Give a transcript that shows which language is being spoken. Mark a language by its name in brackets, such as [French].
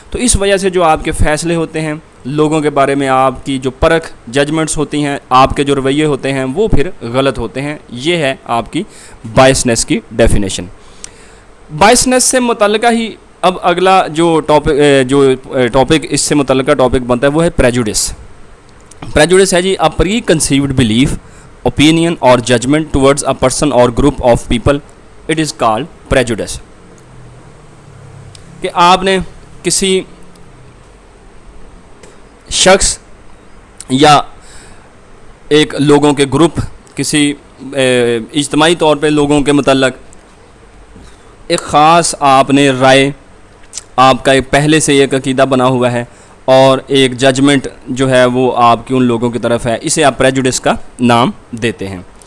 [Urdu] تو اس وجہ سے جو آپ کے فیصلے ہوتے ہیں لوگوں کے بارے میں, آپ کی جو پرکھ ججمنٹس ہوتی ہیں, آپ کے جو رویے ہوتے ہیں وہ پھر غلط ہوتے ہیں. یہ ہے آپ کی بائسنس کی ڈیفینیشن. بائسنس سے متعلقہ ہی اب اگلا جو ٹاپک اس سے متعلقہ ٹاپک بنتا ہے وہ ہے پریجوڈس. [English] prejudice [Urdu] ہے جی [English] a preconceived belief, opinion or judgment towards a person or group of people. It is called prejudice. [Urdu] کہ آپ نے کسی شخص یا ایک لوگوں کے گروپ، کسی اجتماعی طور پہ لوگوں کے متعلق ایک خاص آپ نے رائے، آپ کا ایک پہلے سے ایک عقیدہ بنا ہوا ہے اور ایک ججمنٹ جو ہے وہ آپ کی ان لوگوں کی طرف ہے، اسے آپ پریجوڈس کا نام دیتے ہیں.